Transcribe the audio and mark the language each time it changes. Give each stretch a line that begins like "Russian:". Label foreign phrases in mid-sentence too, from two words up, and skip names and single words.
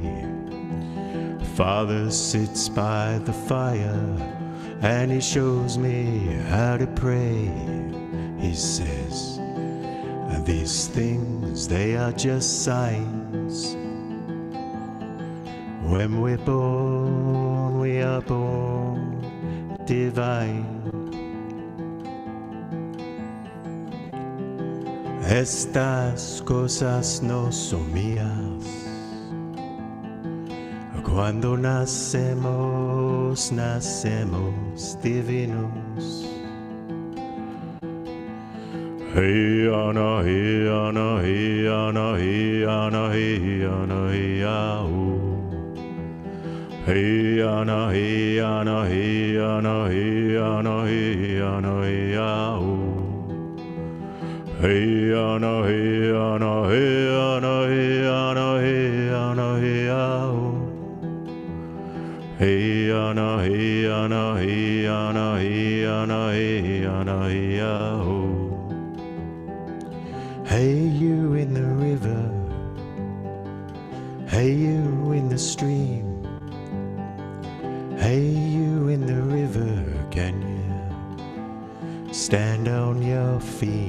English: Father sits by the fire, and he shows me how to pray. He says, these things, they are just signs. When we're born, we are born divine.
Spanish: Estas cosas no son mías. Cuando nacemos, nacemos divinos. Hey ana hey ana hey ana hey ana hey ana hey oh. Hey ana hey ana hey ana hey ana hey ana hey oh. Hey ana hey ana hey ana hey ana hey ana hey oh. Hey ana hey ana hey ana hey ana hey ana hey oh.
English: Hey you in the river, hey you in the stream, hey you in the river, can you stand on your feet?